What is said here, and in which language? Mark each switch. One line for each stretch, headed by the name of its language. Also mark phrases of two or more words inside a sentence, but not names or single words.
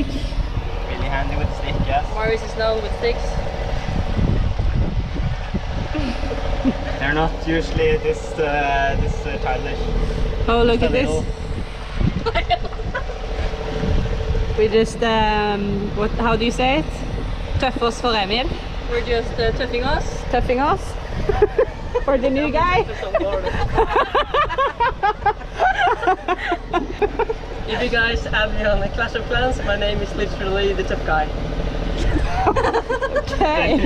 English: Really handy with the stick, yes. Marius is now with sticks. They're not usually this childish. Oh, look Just at a this. little. We just, what? How do you say it?
Norwegian: Tøffe oss for Emil.
English: We're just toughing us. Tøffing us. For the new guy. If you guys add me on the Clash of Clans, my name is literally the tough guy. Okay.